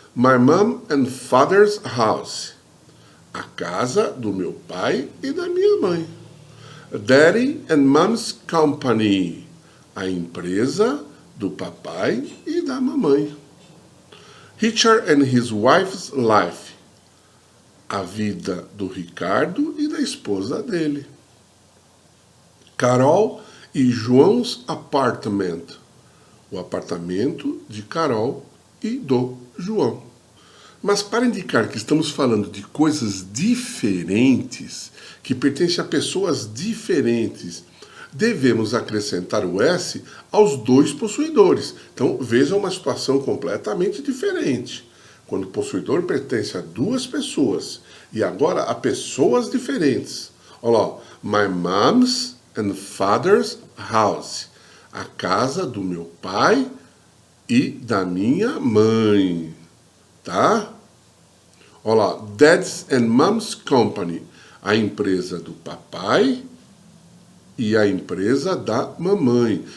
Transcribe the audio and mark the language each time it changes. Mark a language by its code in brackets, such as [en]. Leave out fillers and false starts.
[en] My mom and father's house. [pt] A casa do meu pai e da minha mãe. [en] Daddy and mom's company. [pt] A empresa do papai e da mamãe. [en] Richard and his wife's life. [pt] A vida do Ricardo e da esposa dele. [en] Carol e João's apartment. [pt] O apartamento de Carol e do João. Mas para indicar que estamos falando de coisas diferentes, que pertencem a pessoas diferentes, devemos acrescentar o S aos dois possuidores. Então, veja uma situação completamente diferente. Quando o possuidor pertence a duas pessoas e agora a pessoas diferentes. Olha lá, [en] my mom's and father's house. [pt] A casa do meu pai e da minha mãe. Tá? Olha lá, [en] Dad's and Mom's Company, [pt] a empresa do papai e a empresa da mamãe.